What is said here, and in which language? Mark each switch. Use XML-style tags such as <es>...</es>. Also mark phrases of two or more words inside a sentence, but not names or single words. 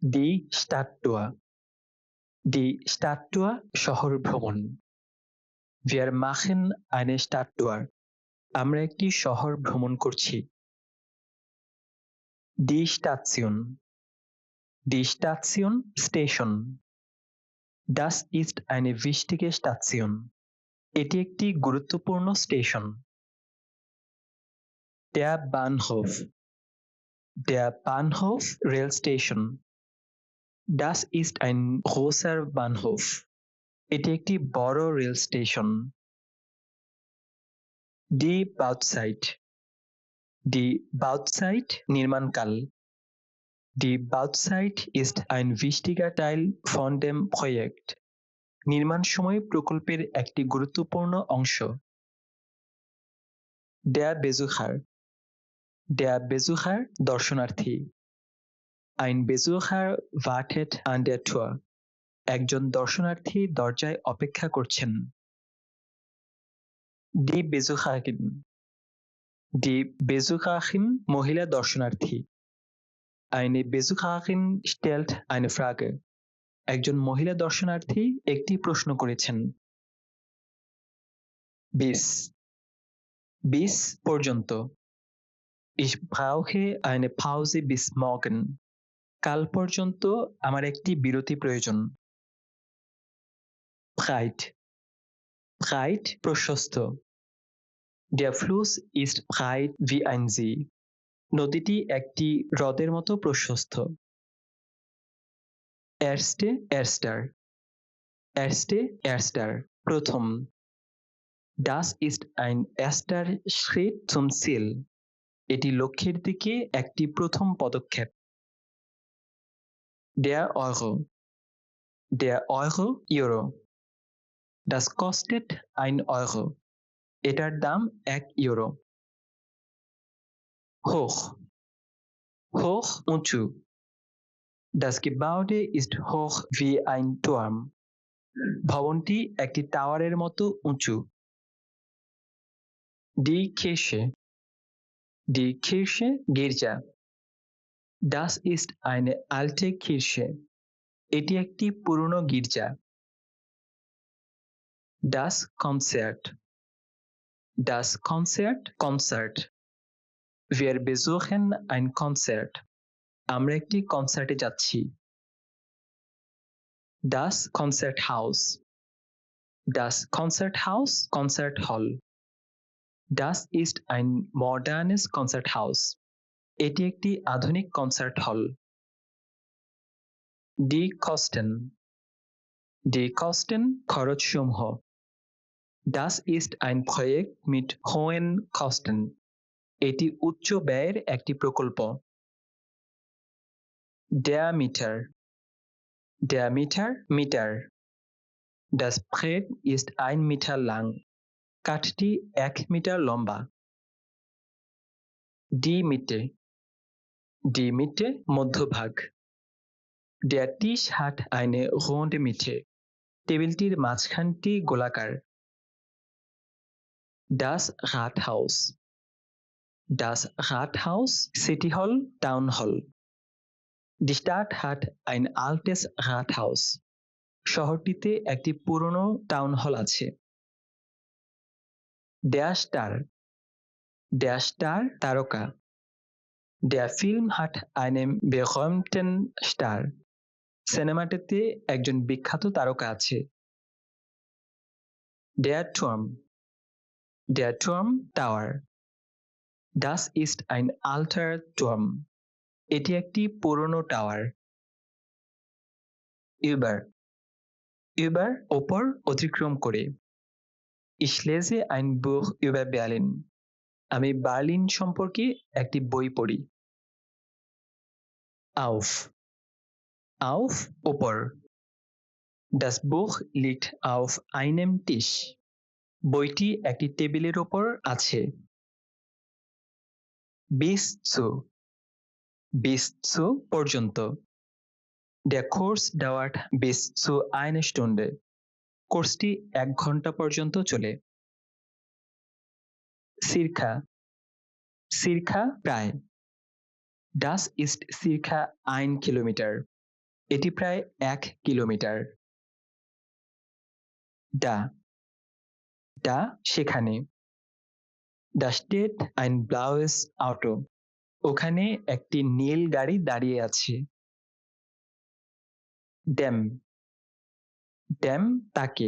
<de>Die Stadttour Die Stadttour</de> <bn>শহর ভ্রমণ</bn> <de>Wir machen eine Stadttour.</de> <bn>আমরা একটি শহর ভ্রমণ করছি।</bn> <de>Die Station. Die Station স্টেশন। Das ist eine wichtige Station.</de> <bn>এটি একটি গুরুত্বপূর্ণ স্টেশন।</bn> <de>Der Bahnhof. Der Bahnhof</de> <bn>রেল স্টেশন।</bn> <de>Das ist ein großer Bahnhof.</de> <bn>এটি একটি বড় রেল স্টেশন।</bn> <de>Die Bauzeit. Die Bauzeit নির্মাণকাল। Die Bauzeit ist ein wichtiger Teil von dem Projekt.</de> <bn>নির্মাণ সময় প্রকল্পের একটি গুরুত্বপূর্ণ অংশ।</bn> <de>Der Besucher. Der Besucher দর্শনার্থী। Ein Besucher wartet an der Tür.</de> <bn>একজন দর্শনার্থী দরজায় অপেক্ষা করছেন।</bn> <de>Die Besucherin. Die Besucherin</de> <bn>মহিলা দর্শনার্থী।</bn> <de>Eine Besucherin stellt eine Frage.</de> <bn>একজন মহিলা দর্শনার্থী একটি প্রশ্ন করেছেন।</bn> <de>Bis. Bis পর্যন্ত। Ich brauche eine Pause bis morgen.</de> <bn>কাল পর্যন্ত আমার একটি বিরতি প্রয়োজন।</bn> <de>Breit. Breit প্রশস্ত। Der Fluss ist breit wie ein See.</de> <bn>নদীটি একটি হ্রদের মতো প্রশস্ত।</bn> <de>Erste, erster. Erste, erster প্রথম। Das ist ein erster Schritt zum Ziel.</de> <bn>এটি লক্ষ্যের দিকে একটি প্রথম পদক্ষেপ।</bn> <de>Der Euro. Der Euro Euro. Das kostet 1 Euro.</de> <bn>এটার দাম 1 ইউরো। Hoch.</bn> <de>Hoch উঁচু। Das Gebäude ist hoch wie ein Turm.</de> <bn>ভবনটি একটি টাওয়ারের মতো উঁচু।</bn> <de>Die Kirche. Die Kirche গির্জা। Das ist eine alte Kirche.</de> <bn>এটি একটি পুরনো গির্জা।</bn> <de>Das Konzert. Das Konzert Konzert. Wir besuchen ein Konzert.</de> <bn>আমরা একটি কনসার্টে যাচ্ছি।</bn> <de>Das Konzerthaus. Das Konzerthaus</de> <en>Konzert Hall.</en> <de>Das ist ein modernes Konzerthaus.</de> <bn>এটি একটি আধুনিক কনসার্ট হল।</bn> <de>Die Kosten. Die Kosten খরচসমূহ। Das ist ein Projekt mit hohen Kosten.</de> <bn>এটি উচ্চ ব্যয়ের একটি প্রকল্প।</bn> <de>Der Meter. Der Meter মিটার। Das Brett ist 1 Meter lang.</de> <bn>কাঠটি 1 মিটার লম্বা।</bn> <de>Die Mitte. Die Mitte মধ্যভাগ। Der Tisch hat eine runde Mitte.</de> <bn>টেবিলটির মাঝখানটি গোলাকার।</bn> <de>Das Rathaus. Das Rathaus</de> <en>City Hall Town Hall.</en> <de>Die Stadt hat ein altes Rathaus.</de> <bn>শহরটিতে একটি পুরনো টাউন হল আছে।</bn> <de>Der Star. Der Star তারকা। Der Film hat einen berühmten Star.</de> <bn>সিনেমাটিতে একজন বিখ্যাত তারকা আছে।</bn> <de>Der Turm. Der Turm Tower. Das ist ein alter Turm.</de> <bn>এটি একটি পুরনো টাওয়ার। Über. Über ওপর অতিক্রম করে।</bn> <de>Ich lese ein Buch über Berlin.</de> <bn>আমি বার্লিন সম্পর্কে একটি বই পড়ি।</bn> <de>Auf. Auf ওপর। Das Buch liegt auf einem Tisch.</de> <bn>বইটি একটি টেবিলের ওপর আছে।</bn> <de>Bis zu. Bis zu পর্যন্ত। Der Kurs dauert bis zu 1 Stunde.</de> <bn>কোর্সটি 1 ঘন্টা পর্যন্ত চলে। Circa.</bn> <de>Circa প্রায়। Das ist circa 1 Kilometer.</de> <bn>এটি প্রায় 1 কিলোমিটার।</bn> <de>Da da</de> <bn>সেখানে।</bn> <de>Das steht ein blaues Auto.</de> <bn>ওখানে একটি নীল গাড়ি দাঁড়িয়ে আছে।</bn> <de>Dem dem তাকে।</de>